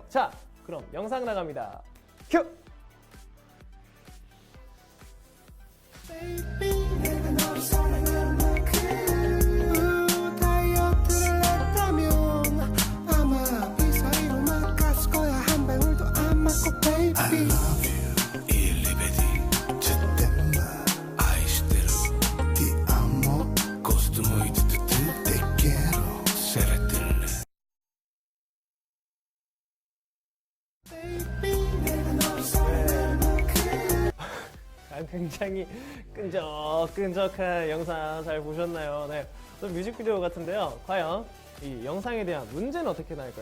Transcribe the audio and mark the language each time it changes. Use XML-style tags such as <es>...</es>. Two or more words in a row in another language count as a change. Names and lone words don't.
<ko>자, 그럼 영상 나갑니다. 큐! 내가 너를 사랑하는 만큼 다이어트를 했다면 아마 이 사이로만 갔을 거야. 한 방울도 안 맞고</ko> <en>baby I love you</en> <de>Ich liebe dich</de> <fr>je t'aime</fr> <ja>愛してるよ</ja> <it>ti amo</it> <pt>gosto muito de ti</pt> <es>te quiero ser eterno</es> <ko>baby 내가 너를 사랑하는 만큼 굉장히 끈적끈적한 영상 잘 보셨나요? 네, 또 뮤직비디오 같은데요. 과연 이 영상에 대한 문제는 어떻게 나올까요?</ko>